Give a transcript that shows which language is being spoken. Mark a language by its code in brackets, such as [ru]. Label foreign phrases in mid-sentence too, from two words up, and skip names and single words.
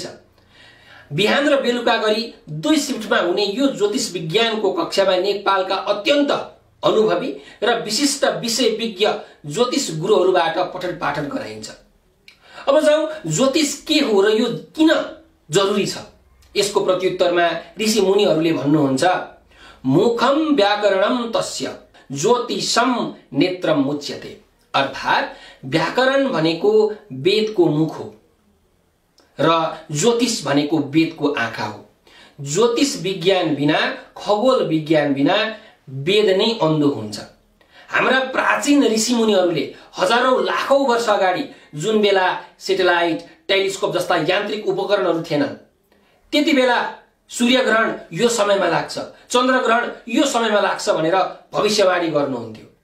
[ne] बिहान र बेलुका गरी 2 शिफ्टमा हुने यो ज्योतिष विज्ञानको कक्षामा नेपालका अत्यन्त अनुभवी र विशिष्ट विषय विज्ञ ज्योतिष गुरुहरूबाट पठन पाठन गराइन्छ। अब जाउँ ज्योतिष के हो र यो किन जरुरी छ। यसको प्रत्युत्तरमा ऋषि मुनिहरूले भन्नुहुन्छ, [sa] मुखम व्याकरणम तस्य ज्योतिषम नेत्रम मुच्यते। [ne] अर्थात व्याकरण भनेको वेदको मुख हो र ज्योतिष भनेको वेदको आँखा हो। ज्योतिष विज्ञान बिना, खगोल विज्ञान बिना वेद नै अन्धो हुन्छ। हाम्रा प्राचीन ऋषि मुनिहरूले हजारौं लाखौं वर्ष अगाडि जुन बेला सेटेलाइट, टेलिस्कोप जस्ता यान्त्रिक उपकरणहरू थिएनन्, त्यति बेला सूर्य ग्रहण यो समयमा लाग्छ, चन्द्र ग्रहण यो समयमा लाग्छ भनेर भविष्यवाणी गर्नुहुन्थ्यो।